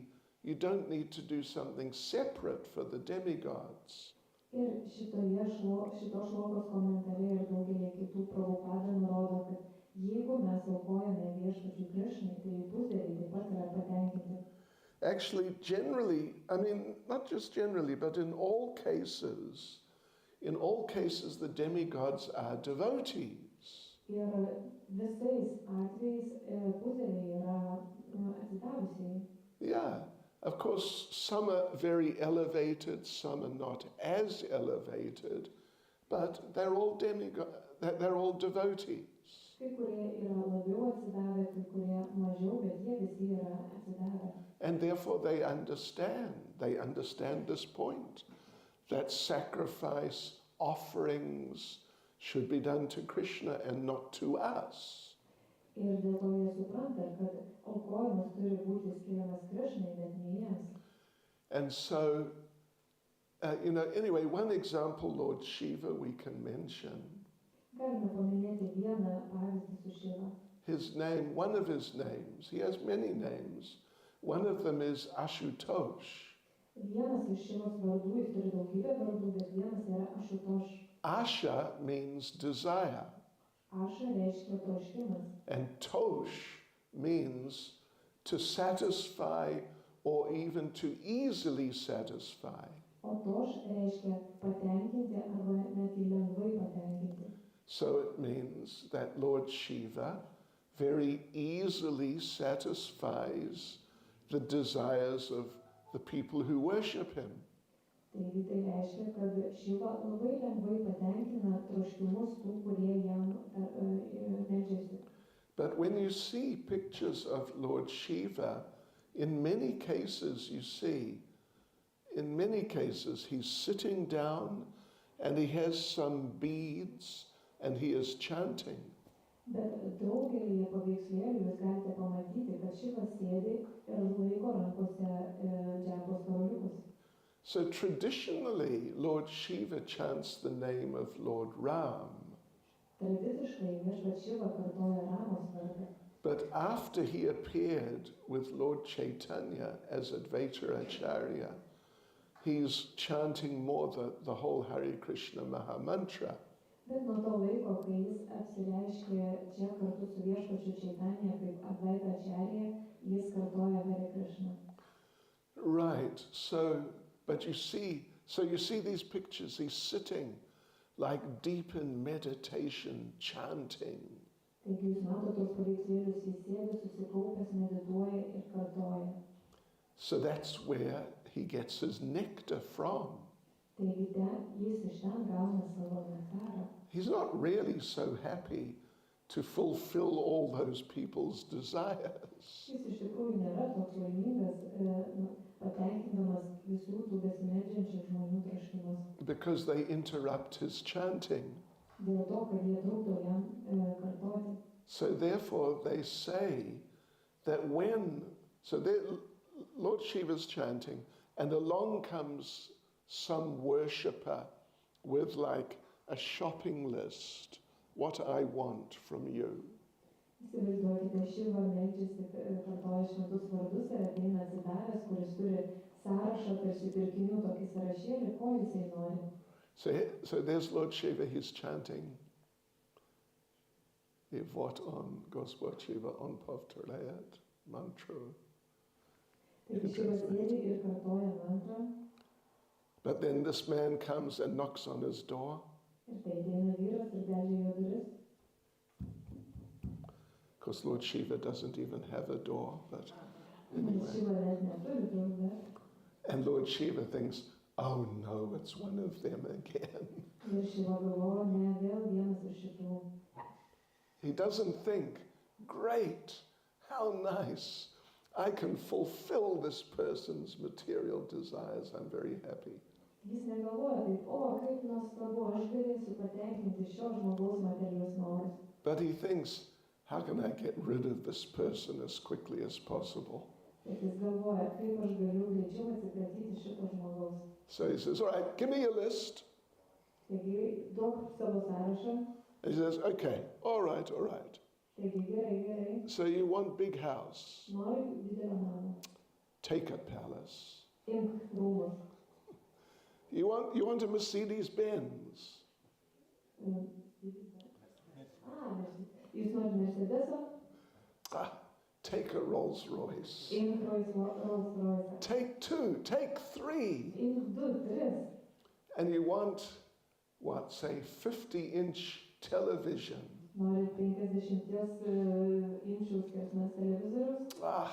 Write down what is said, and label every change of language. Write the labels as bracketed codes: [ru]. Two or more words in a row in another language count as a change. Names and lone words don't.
[en] You don't need to do something separate for the demigods. [lt] Ir šitos šlokos komentare ir daugelį kitų Prabhupada nurodo, kad jeigu mes aukojame viešpačiui Krishnai, tai pusdieviai taip pat yra patenkinti. [en] Actually, generally, not just generally, but in all cases, the demigods are devotees. [lt] Ir visais atvejais pusdieviai yra atsidavusiai. [en] Yeah, of course, some are very elevated, some are not as elevated, but they're all they're all devotees. [lt] Kai kurie yra labiau atsidavę, kai kurie mažiau, bet jie visi yra atsidavę. [en] And therefore they understand this point, that sacrifice, offerings should be done to Krishna and not to us. [lt] Ir dėl to jie supranta, kad aukojimas turi būti skiriamas Krishnai, bet ne jiems. [en] And so, anyway, one example, Lord Shiva, we can mention. [lt] Galime paminėti vieną pavyzdį su Šiva. [en] One of his names, he has many names. One of them is Ashutosh. [lt] Vienas iš Šivos vardų, jis turi daugybę vardų, bet vienas yra Ašutoš. [en] Asha means desire. [lt] Aša reiškia troškimas. [en] And Tosh means to satisfy or even to easily satisfy. [lt] O Toš reiškia patenkinti arba net lengvai patenkinti. [en] So it means that Lord Shiva very easily satisfies the desires of the people who worship him. [lt] Taigi tai reiškia, kad Šiva labai lengvai patenkina troškimus tų, kurie jam meldžiasi. [en] But when you see pictures of Lord Shiva, in many cases you see in many cases, he's sitting down and he has some beads and he is chanting. [lt] Bet daugelį paveikslėlių jūs galite pamatyti, kad Šivas sėdi ir laiko rankose džempos karoliukus. [en] So traditionally, Lord Shiva chants the name of Lord Ram. [lt] Tradiciškai viešpats Šiva kartoja Ramos vardą. [en] But after he appeared with Lord Chaitanya as Advaita Acharya, he's chanting more the whole Hare Krishna Mahamantra. [lt] Bet nuo to laiko, kai jis apsireiškė čia kartu su viešpačiu Chaitanya kaip Advaita Acharya, jis kartoja Hare Krishna. [en] Right, so you see these pictures, he's sitting like deep in meditation, chanting. [lt] Taigi jūs matote tos paveikslėlius, jis sėdi susikaupęs, medituoja ir kartoja. [en] So that's where he gets his nectar from. [lt] Taigi jis iš ten gauna savo nektarą. [en] He's not really so happy to fulfill all those people's desires. [lt] Jis iš tikrųjų nėra toks laimingas, patenkindamas visų tų besimeldžiančių žmonių troškimus. [en] Because they interrupt his chanting. [lt] Dėl to, kad jie trukdo jam kartoti. [en] So therefore they say that Lord Shiva's chanting, and along comes some worshipper with like a shopping list, what I want from you. [lt] Įsivaizduokite, Šiva meldžiasi, kartoja šventus vardus ir ateina atsidaręs, kuris turi sąrašą tarsi pirkinių tokį sąrašėlį, ko jisai nori. [en] So there's Lord Shiva, he's chanting. [ru] Вот он Господь Шива он повторяет мантра. [lt] Taigi Šiva sėdi ir kartoja mantrą. [en] But then this man comes and knocks on his door. [lt] Ir tai ateina vyras ir beldžia jo duris. [en] Because Lord Shiva doesn't even have a door, but anyway. [lt] Šiva net neturi durų. [en] And Lord Shiva thinks, oh no, it's one of them again. [lt] Ir Šiva galvoja, ne, vėl vienas iš šitų. [en] He doesn't think, great, how nice, I can fulfill this person's material desires, I'm very happy. [lt] Jis negalvoja taip, o, kaip nuostabu, aš galėsiu patenkinti šio žmogaus materialius norus. [en] But he thinks, how can I get rid of this person as quickly as possible? [lt] Bet jis galvoja, kaip aš galiu greičiau atsikratyti šito žmogaus. [en] So he says, all right, give me your list. [lt] Taigi, duok savo sąrašą. [en] And he says, okay, all right. [lt] Taigi, gerai. [en] So you want big house, [lt] Nori didelio namo. [en] take a palace. [lt] Imk rūmus. [en] You want a Mercedes-Benz. [lt] Jūs nori Mercedeso? [en] Take a Rolls-Royce. [lt] Imk Rolls-Royce. [en] Take two, take three. [lt] Imk 2, 3. [en] And you want, what, say 50-inch television. [lt] Nori 50 inčių skersmens televizorius?